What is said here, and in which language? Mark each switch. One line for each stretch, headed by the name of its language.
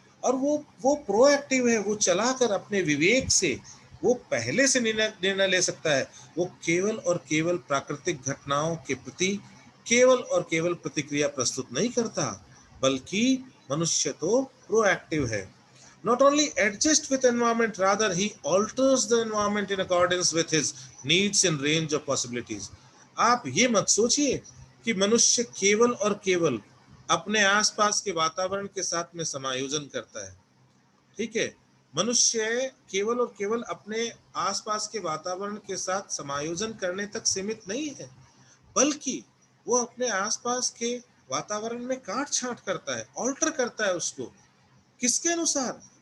Hindi: और वो प्रोएक्टिव है, वो चलाकर अपने विवेक से वो पहले से निर्णय ले सकता है। वो केवल और केवल प्राकृतिक घटनाओं के प्रति केवल और केवल प्रतिक्रिया प्रस्तुत नहीं करता, बल्कि मनुष्य तो प्रोएक्टिव है।
English: Not only adjust with environment, rather he alters the environment in accordance with his needs and range of possibilities.
Hindi: आप ये मत सोचिए कि मनुष्य केवल और केवल अपने आसपास के वातावरण के साथ में समायोजन करता है। ठीक है, मनुष्य केवल और केवल अपने आसपास के वातावरण के साथ समायोजन करने तक सीमित नहीं है, बल्कि वो अपने आसपास के वातावरण में काट छांट करता है, ऑल्टर करता है उसको। किसके अनुसार?